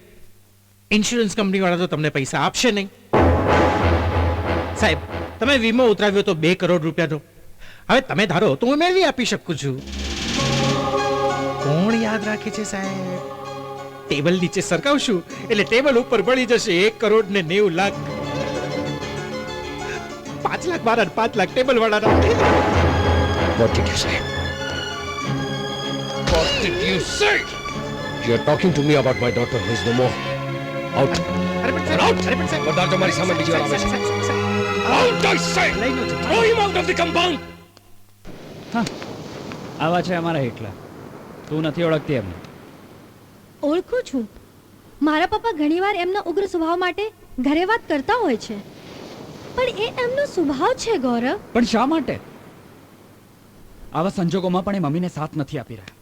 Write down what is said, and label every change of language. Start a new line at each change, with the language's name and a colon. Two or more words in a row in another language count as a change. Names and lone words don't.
Gujarati: ઇન્સ્યોરન્સ કંપનીવાળા તો તમને પૈસા આપશે નહીં. સાહેબ તમે વીમો ઉતરાવ્યો તો 2 કરોડ રૂપિયાનો, હવે તમે ધારો તો હું મેળવી આપી શકું છું. કોણ યાદ રાખે છે સાહેબ? ટેબલ નીચે સરકાવશું એટલે ટેબલ ઉપર પડી જશે 1 કરોડ ને 90 લાખ. 5 લાખ મારા, 5 લાખ ટેબલ વાળાના.
English: What did you say? What did you say? You're talking to me about my daughter who is no more. Out.
Gujarati: અરે પણ સાહેબ,
English: Out.
Gujarati: અરે પણ સાહેબ, બધા તમારી સામે બીજી વાર આવે છે.
English: Out, I say.
Gujarati: લઈ લો છો.
English: Throw him out of the compound.
Gujarati: હા, આવા છે અમારા એકલા. તું નથી ઓળખતી એમને? ઓળખું છું. મારા પપ્પા ઘણીવાર એમના ઉગ્ર સ્વભાવ માટે ઘરે વાત કરતા હોય છે, પણ એ એમનો સ્વભાવ છે ગૌરવ. પણ શા માટે? આવા સંજોગોમાં પણ એ મમ્મીને સાથ નથી આપી રહ્યા.